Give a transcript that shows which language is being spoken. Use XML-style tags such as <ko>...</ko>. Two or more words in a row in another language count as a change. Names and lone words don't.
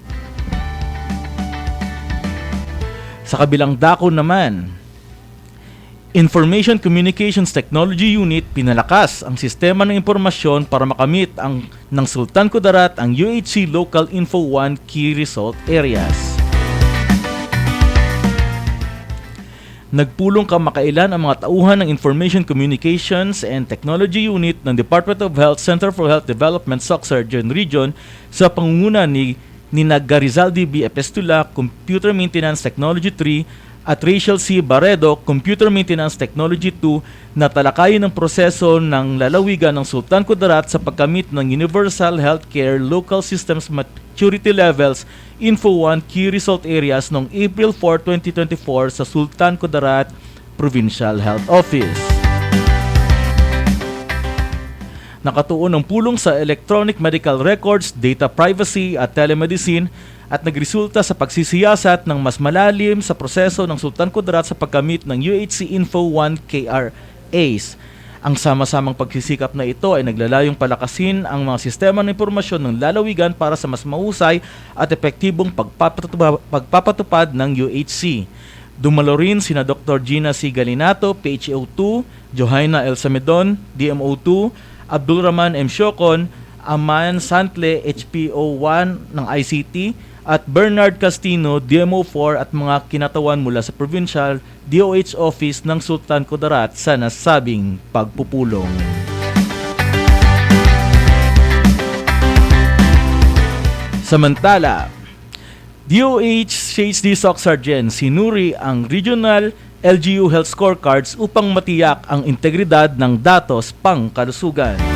<tl>Sa kabilang dako naman, Information Communications Technology Unit pinalakas ang sistema ng impormasyon para makamit ng Sultan Kudarat ang UHC Local Info 1</tl> <en>Key Result Areas.</en> <tl>Nagpulong kamakailan ang mga tauhan ng Information Communications and Technology Unit ng Department of Health Center for Health Development Sorsogon Region sa pangunguna ni Garizaldi B. Epestula,</tl> <en>Computer Maintenance Technology 3</en> <tl>at Rachel C. Barredo,</tl> <en>Computer Maintenance Technology 2</en> <tl>na talakayin ang proseso ng lalawigan ng Sultan Kudarat sa pagkamit ng</tl> <en>Universal Healthcare Local Systems Maturity Levels Info 1 Key Result Areas</en> <tl>noong April 4, 2024 sa Sultan Kudarat Provincial Health Office. Nakatuon ang pulong sa</tl> <en>electronic medical records, data privacy</en> <tl>at telemedicine at nagresulta sa pagsisiyasat ng mas malalim sa proseso ng Sultan Kudarat sa paggamit ng UHC Info 1 KRAs. Ang sama-samang pagsisikap na ito ay naglalayong palakasin ang mga sistema ng impormasyon ng lalawigan para sa mas mahusay at epektibong pagpapatupad ng UHC. Dumalo rin sina Dr. Gina C. Galinato, PHO2, Johanna L. Samedon, DMO2, Abdul Rahman M. Shokon, Aman Santle, HPO1 ng ICT, at Bernard Castino, DMO4 at mga kinatawan mula sa Provincial DOH Office ng Sultan Kudarat sa nasabing pagpupulong. Samantala, DOH-CHD SOC Sergeant sinuri ang</tl> <en>Regional LGU Health Scorecards</en> <tl>upang matiyak ang integridad ng datos pangkalusugan.</tl>